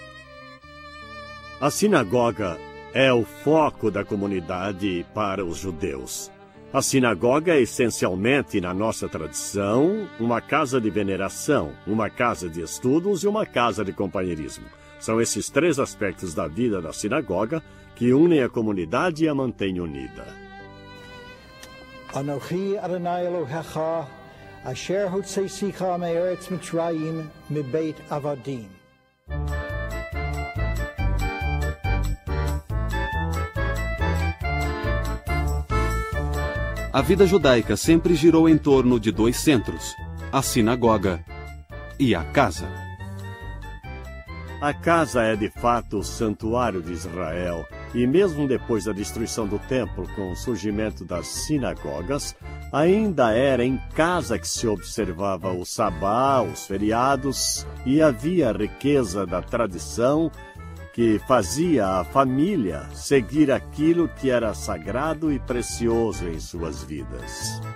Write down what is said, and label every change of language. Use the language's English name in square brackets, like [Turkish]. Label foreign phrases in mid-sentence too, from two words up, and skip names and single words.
[Portuguese] A sinagoga é o foco da comunidade para os judeus. A sinagoga é essencialmente, na nossa tradição, uma casa de veneração, uma casa de estudos e uma casa de companheirismo. São esses 3 aspectos da vida da sinagoga que unem a comunidade e a mantêm unida. [Hebrew] אנכי ה' אלהיך, אשר הוצאתיך מארץ מצרים מבית עבדים. [Portuguese] A vida judaica sempre girou em torno de 2 centros, a sinagoga e a casa. A casa é de fato o santuário de Israel, e mesmo depois da destruição do templo com o surgimento das sinagogas, ainda era em casa que se observava o sabá, os feriados, e havia a riqueza da tradição que fazia a família seguir aquilo que era sagrado e precioso em suas vidas.